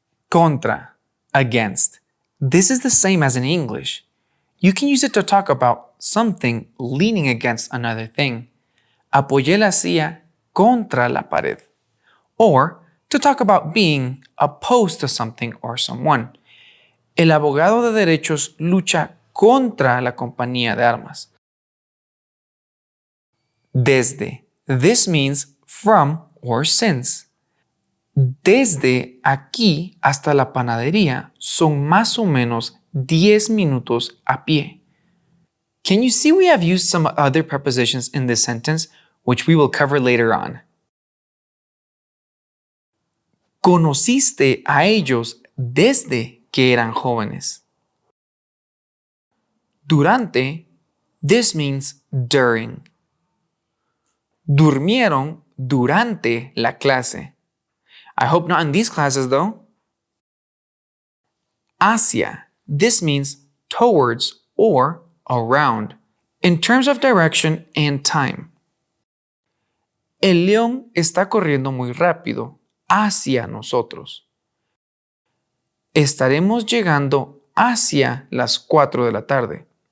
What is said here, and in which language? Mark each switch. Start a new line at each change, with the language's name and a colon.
English: Contra, against. This is the same as in English. You can use it to talk about something leaning against another thing.
Spanish: Apoyé la silla contra la pared.
English: Or to talk about being opposed to something or someone.
Spanish: El abogado de derechos lucha contra la compañía de armas. Desde.
English: This means from or since.
Spanish: Desde aquí hasta la panadería son más o menos 10 minutos a pie.
English: Can you see we have used some other prepositions in this sentence, which we will cover later on?
Spanish: Conociste a ellos desde que eran jóvenes.
English: Durante, this means during.
Spanish: Durmieron durante la clase.
English: I hope not in these classes though. Hacia, this means towards or around, in terms of direction and time.
Spanish: El león está corriendo muy rápido hacia nosotros. Estaremos llegando hacia las 4 de la tarde.